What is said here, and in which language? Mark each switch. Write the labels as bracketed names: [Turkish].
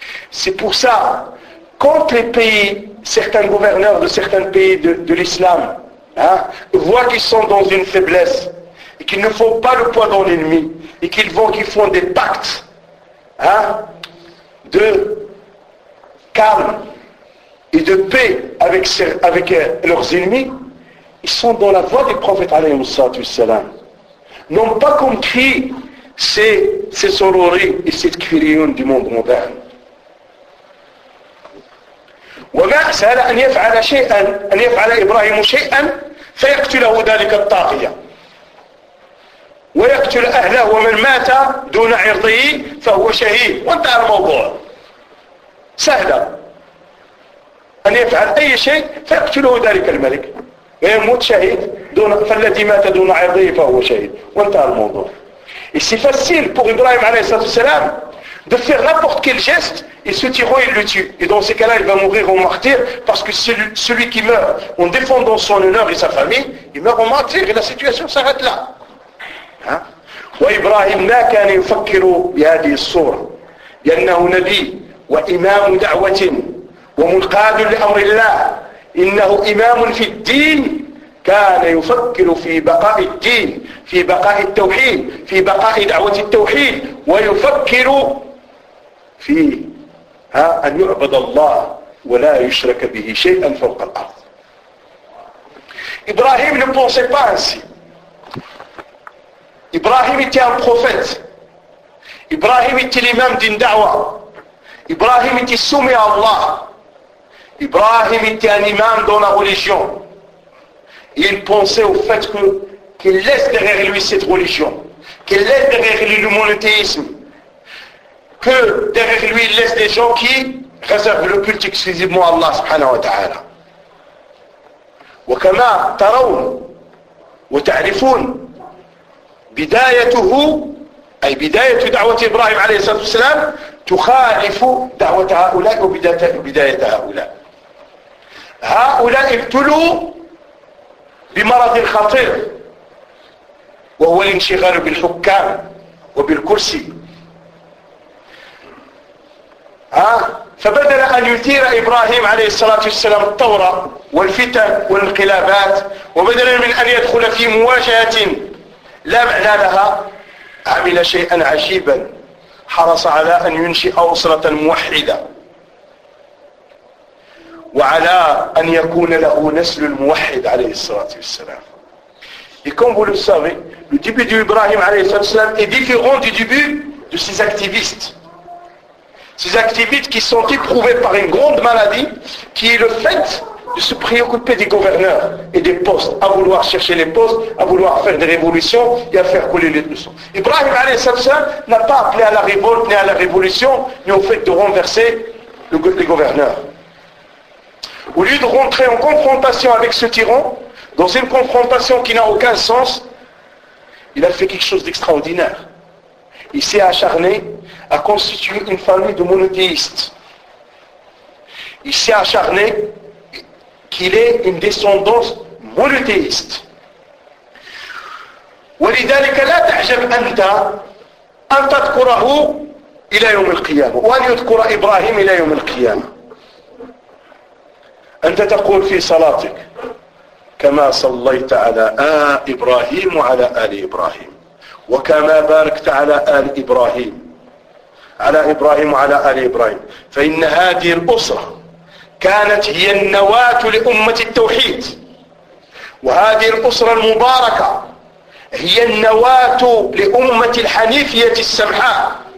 [French] C'est pour ça, quand les pays, certains gouverneurs de certains pays de l'islam, voient qu'ils sont dans une faiblesse, et qu'ils ne font pas le poids dans l'ennemi, et qu'ils font des pactes de calme et de paix avec leurs ennemis, ils sont dans la voie du prophète [Arabic] alayhi salatu salam. [French] N'ont pas compris ces sororis et cette crillion du monde moderne. [Arabic] وسأل أن يفعل شيئا، أن يفعل إبراهيم شيئا فيقتله ذلك الطاغية ويقتل أهله، ومن مات دون عرضه فهو شهيد، وانتهى الموضوع. سهلا أن يفعل أي شيء فيقتله ذلك الملك ويموت شهيد، دون فالذي مات دون عرضه فهو شهيد، وانتهى الموضوع. [French] C'est facile pour Ibrahim [Arabic] عليه الصلاة والسلام [French] de faire n'importe quel geste et ce tyran il le tue. Et dans ces cas-là, il va mourir en martyr, parce que celui qui meurt en défendant son honneur et sa famille, il meurt en martyr et la situation s'arrête là. [Arabic] وإبراهيم ما كان يفكر بهذه الصورة لأنه نبي وإمام دعوة ومنقاد لأمر الله، إنه إمام في الدين، كان يفكر في بقاء الدين، في بقاء التوحيد، في بقاء دعوة التوحيد، ويفكر في أن يعبد الله ولا يشرك به شيئا فوق الأرض. [French] إبراهيم ne pensait pas ainsi. Ibrahim était un prophète. Ibrahim était l'imam d'une da'wah. Ibrahim était soumis à Allah. Ibrahim était un imam dans la religion. Et il pensait au fait qu'il laisse derrière lui cette religion, qu'il laisse derrière lui le monothéisme, que derrière lui il laisse des gens qui réservent le culte exclusivement à Allah [Arabic] subhanahu wa ta'ala. وكما ترون وتعرفون بدايته أي بداية دعوة إبراهيم عليه الصلاة والسلام تخالف دعوة هؤلاء وبداية هؤلاء. هؤلاء ابتلوا بمرض خطير وهو الانشغال بالحكام وبالكرسي، فبدل أن يثير إبراهيم عليه الصلاة والسلام الثورة والفتن والانقلابات، وبدلا من أن يدخل في مواجهة لا معنى لها، عمل شيئا عجيبا، حرص على أن ينشئ أسرة موحدة وعلى أن يكون له نسل الموحد عليه الصلاة والسلام. [French] Et comme vous le savez, le début d'Ibrahim [Arabic] عليه الصلاة والسلام [French] est différent du début de ces activistes. Ces activistes qui sont éprouvés par une grande maladie, qui est le fait de se préoccuper des gouverneurs et des postes, à vouloir chercher les postes, à vouloir faire des révolutions et à faire couler les leçons. Ibrahim a.s. n'a pas appelé à la révolte, ni à la révolution, ni au fait de renverser les gouverneurs. Au lieu de rentrer en confrontation avec ce tyran, dans une confrontation qui n'a aucun sens, il a fait quelque chose d'extraordinaire. Il s'est acharné à constituer une famille de monothéistes. Il s'est acharné qu'il est une descendance monothéiste. [Arabic] ولذلك لا تعجب أنت أن تذكره إلى يوم القيامة وأن يذكر إبراهيم إلى يوم القيامة. أنت تقول في صلاتك كما صليت على إبراهيم وعلى آل إبراهيم وكما باركت على آل إبراهيم على إبراهيم وعلى آل إبراهيم، فإن هذه الأسرة كانت هي النواة لأمة التوحيد، وهذه الأسرة المباركة هي النواة لأمة الحنيفية السمحاء.